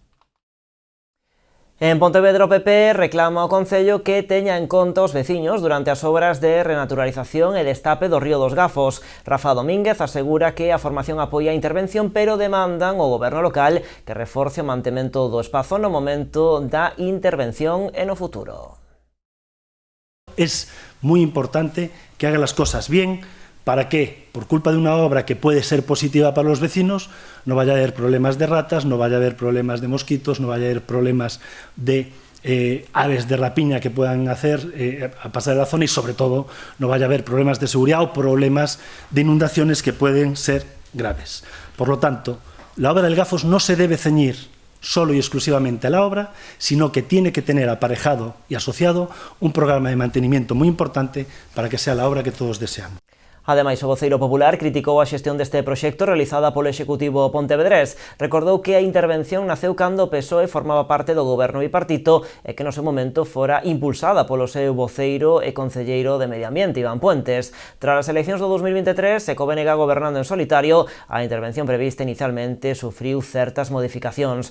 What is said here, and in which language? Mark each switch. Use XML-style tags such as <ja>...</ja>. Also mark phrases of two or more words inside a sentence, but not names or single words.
<gl>En Pontevedra o PP reclama ao Concello que teña en conta os veciños durante as obras de renaturalización e destape do río dos Gafos. Rafa Domínguez asegura que a formación apoia a intervención, pero demandan ao goberno local que reforce o mantemento do espazo no momento da intervención e no futuro.</gl> <es>Es muy importante que hagan las cosas bien, para que, por culpa de una obra que puede ser positiva para los vecinos, no vaya a haber problemas de ratas, no vaya a haber problemas de mosquitos, no vaya a haber problemas de aves de rapiña que puedan hacer a pasar de la zona y, sobre todo, no vaya a haber problemas de seguridad o problemas de inundaciones que pueden ser graves. Por lo tanto, la obra del Gafos no se debe ceñir solo y exclusivamente a la obra, sino que tiene que tener aparejado y asociado un programa de mantenimiento muy importante para que sea la obra que todos deseamos.</es> <gl>Ademais, o voceiro popular criticou a xestión deste proxecto realizada polo Executivo pontevedrés. Recordou que a intervención naceu cando o PSOE formaba parte do goberno bipartito e que no seu momento fora impulsada polo seu voceiro e concelleiro de Medio Ambiente, Iván Puentes. Tras as eleccións do 2023 e co BNG gobernando en solitario, a intervención prevista inicialmente sufriu certas modificacións.</gl>